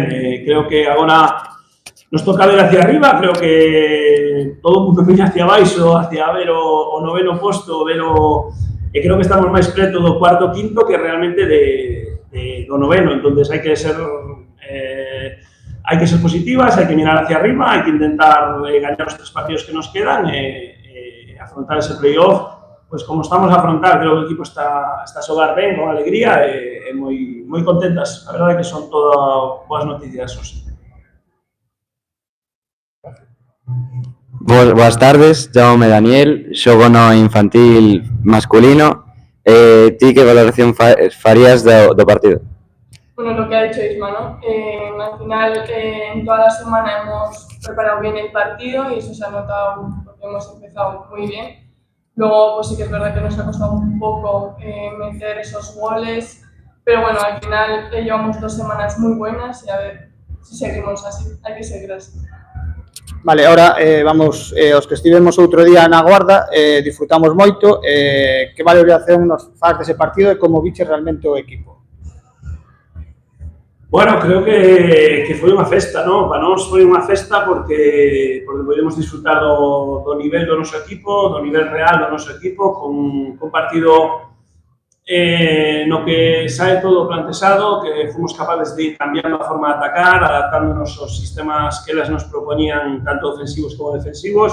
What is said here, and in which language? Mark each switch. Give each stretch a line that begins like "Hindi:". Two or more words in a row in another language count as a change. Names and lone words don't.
Galician: Creo que agora nos toca ver hacia arriba, creo que todo o mundo viña hacia baixo, hacia ver o noveno posto, e creo que estamos máis preto do cuarto quinto que realmente do noveno, entonces hai que ser positivas, hai que mirar hacia arriba, hai que intentar gañar os 3 partidos que nos quedan e afrontar ese playoff, pois como estamos a afrontar, creo que o equipo está a xogar ben, con alegría e moi contentas. A verdade é que son todas boas noticias, hoxe. Boas tardes, chamome Daniel, xogo no infantil masculino. Ti que valoración farías do partido?
Spanish: Bueno, lo que ha dicho Isma, ¿no? Al final, en toda la semana hemos preparado bien el partido y eso se ha notado porque hemos empezado muy bien. Luego, pues sí que es verdad que nos ha costado un poco meter esos goles, pero bueno, al final llevamos 2 semanas muy buenas y a ver si seguimos así, hay que seguir así.
Galician: Vale,
Spanish: ahora vamos,
Galician: os que estivemos outro día na Guarda, disfrutamos moito, que valoración nos faz dese partido e como viche realmente o equipo? Bueno, creo que foi unha festa, non? Para nós foi unha festa porque podemos disfrutar do nivel do noso equipo, do nivel real do noso equipo, con un partido no que sae todo plantexado, que fomos capaces de ir cambiando a forma de atacar, adaptándonos aos sistemas que elas nos proponían, tanto ofensivos como defensivos.